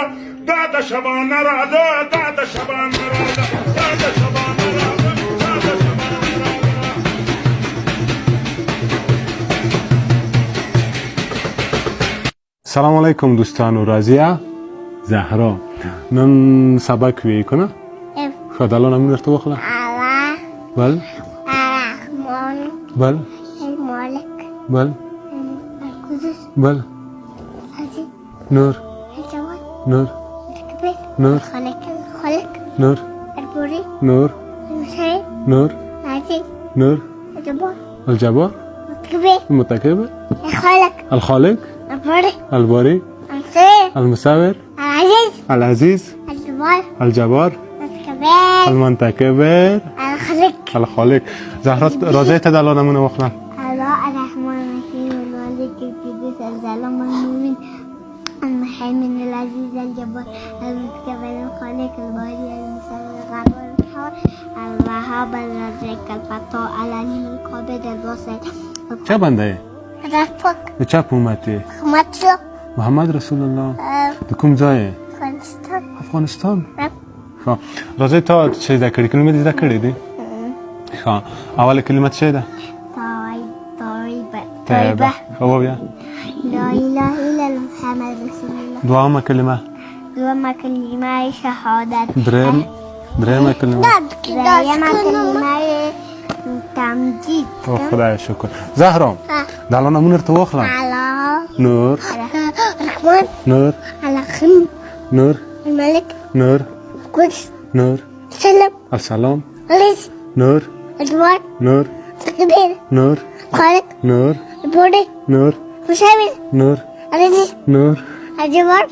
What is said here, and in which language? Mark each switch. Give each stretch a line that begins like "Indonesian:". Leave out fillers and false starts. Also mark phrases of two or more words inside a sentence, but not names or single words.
Pashto: دا د شبانه راله، دا د شبانه راله، دا د شبانه راله، دا د شبانه راله. سلام علیکم دوستانو. رازیه زهرا نن سبق وی کنه شاید الان همین درته بخلا بل الرحمن بل المالك بل القدس بل العزيز نور الجواد نور الكبير نور الخالق نور البوري نور المسير نور العزيز نور الجبار الجبار الكبير المتكبر الخالق الخالق البوري الباري المسير المساور العزيز العزيز الجبار الجبار الكبير
Arabic: المتكبر الخالق.
Pashto: زهرا راضیه ته د الله نمونه واخله.
Arabic: الله الرحمن الرحيم المالك القدوس السلام المؤمن المهيمن العزيز الجبار المتكبر الخالق الباري المساوي الغفور الرحيم الوهاب الرزاق الفتاح العليم القابض الباسط.
Pashto: چه بنده رفق د چا په امت دی؟ مطلع
Arabic: محمد رسول الله.
Pashto: د کوم ځای؟ افغانستان. افغانستان. ښه راځئ تا چې زده کړي کلمې دې زده کړې دي؟ ښه اوله کلمه څه ده؟ طیبه. ښه ووایه.
Arabic: لا اله الا الله محمد رسول الله.
Pashto: دوهمه کلمه؟ دوهمه کلمه شهادت. درېیمه کلمه؟ درېیمه کلمه تمجید. او خدای شکر. زهرا د الله نمونه ورته واخله. الله نور الرحمن نور الرحيم نور الملك نور القدس نور السلام السلام العزيز نور الجبار نور الكبير نور الخالق نور البوري نور المساوي نور العزيز نور الجبار